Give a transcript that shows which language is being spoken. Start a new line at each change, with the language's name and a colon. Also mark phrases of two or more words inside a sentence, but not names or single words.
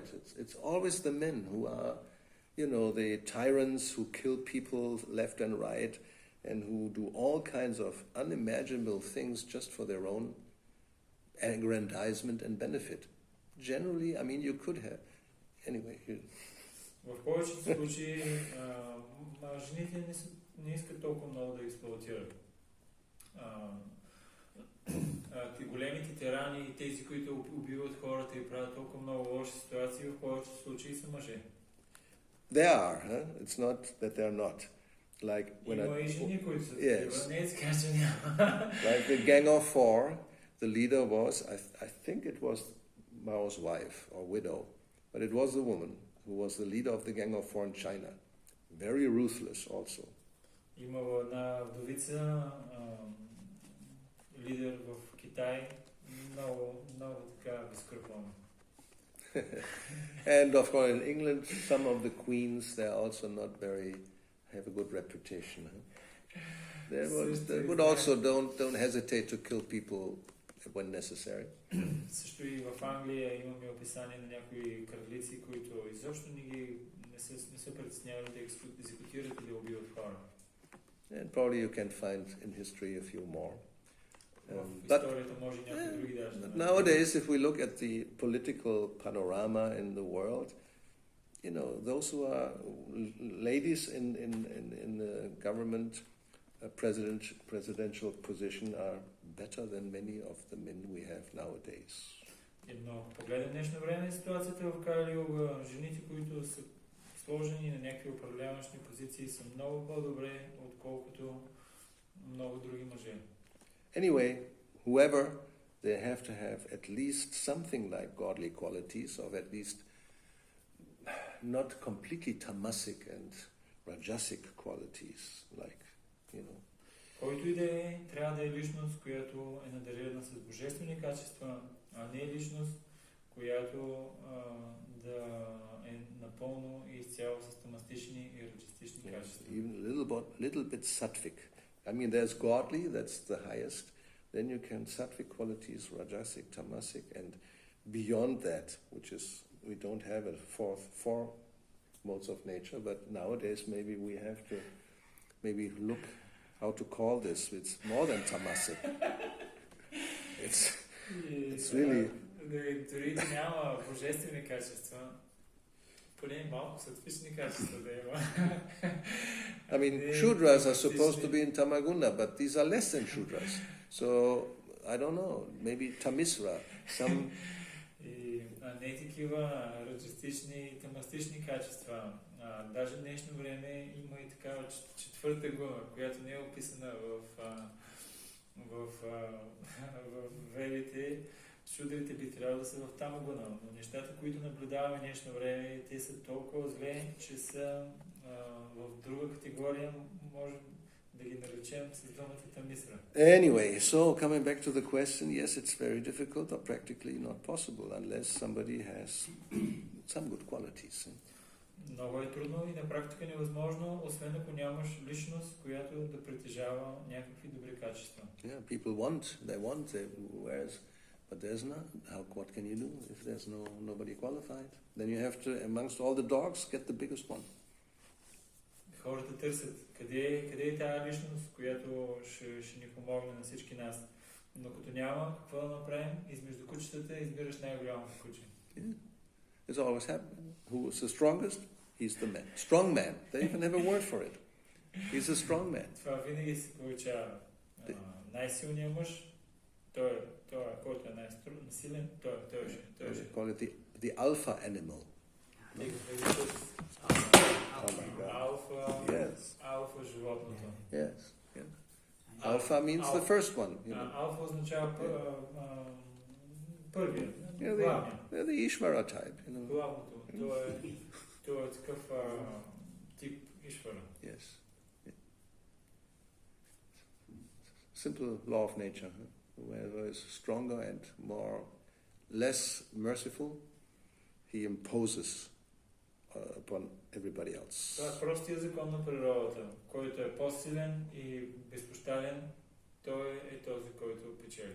English: It's always the men who are, the tyrants who kill people left and right, and who do all kinds of unimaginable things just for their own aggrandizement and benefit. Generally, I mean, you could have... Anyway.
Bulgarian: В повечето случаи жените не искат толкова много да експлоатират. Големите тирани и тези, които убиват хората и правят толкова много лоши ситуации, в повечето случаи са мъже.
English: They are, huh? It's not that they're not. Like when yes. Like the Gang of Four, the leader was, I think it was Mao's wife or widow, but it was the woman who was the leader of the Gang of Four in China. Very ruthless also.
Bulgarian: Имала една вдовица, лидер в Китай, много така безкръпона.
English: And of course in England, some of the queens, they're also not have a good reputation. They would also don't hesitate to kill people when necessary.
Bulgarian: Също и в Англия имаме описание на някои кралици, които изобщо не са притеснявали да екзекутират или да убиват хора.
English: And probably you can find in history a few more. But nowadays, if we look at the political panorama in the world, those who are ladies in the government, presidential position are better than many of the men we have nowadays.
Bulgarian: Но ако погледнем днешно време ситуацията в Кали-юга, жените, които са сложени на някакви управляващи позиции, са много по-добре, отколкото много други мъже.
English: Anyway, whoever, they have to have at least something like godly qualities, or at least not completely tamasic and rajasic qualities, like,
Bulgarian: Който и да е, трябва да е личност, която е надарена с божествени качества, а не е личност, която да е напълно и изцяло с тамастични и раджастични качества.
English: Even a little bit sattvic. I mean, there's godly, that's the highest. Then you can sattvic qualities, rajasic, tamasic, and beyond that, which is, we don't have a four modes of nature, but nowadays maybe we have to maybe look how to call this. It's more than tamasic. It's really...
Bulgarian: Дори няма божествени качества, поне малко сатвични качества да има.
English: I mean, Shudras are supposed to be in Tamaguna, but these are less than Shudras. So, I don't know, maybe Tamisra, some...
Bulgarian: И не такива раджастични и тамастични качества. Даже в днешно време има и такава четвърта гуна, която не е описана в ведите. Шудрите би трябвало да са в Тамагуна, но нещата, които наблюдаваме в днешно време, те са толкова зле, че са в друга категория, може да ги наречем с думата Тамисра.
English: Anyway, so coming back to the question, yes, it's very difficult or practically not possible unless somebody has some good qualities.
Bulgarian: Много е трудно и на практика невъзможно, освен ако нямаш личност, която да притежава някакви добри качества.
English: Yeah, people want, whereas, but there's not. What can you do if there's nobody qualified? Then you have to, amongst all the dogs, get the biggest one.
Bulgarian: Хората търсят къде е тази личност, която ще ни помогне на всички нас. Но като няма какво да направим, измежду кучетата избираш най-голямото куче.
English: Yeah. It's always happening. Who is the strongest? He's the man. Strong man. They even have a word for it. He's a strong man.
Bulgarian: Това винаги се получава. Най-силният мъж, той който е най-силен, той
English: They call it the alpha animal.
Bulgarian: Алфа животното.
English: Yes. Alpha means the first one.
Bulgarian: Алфа означава първият.
English: They're the Ishvara type.
Bulgarian: Главното. Това е такъв тип Ишвара.
English: Yes. Simple law of nature. Whoever is stronger and less merciful, he imposes upon everybody else.
Bulgarian: Това е простия закон на природата. Който е по-силен и безпощаден, той е този, който печели.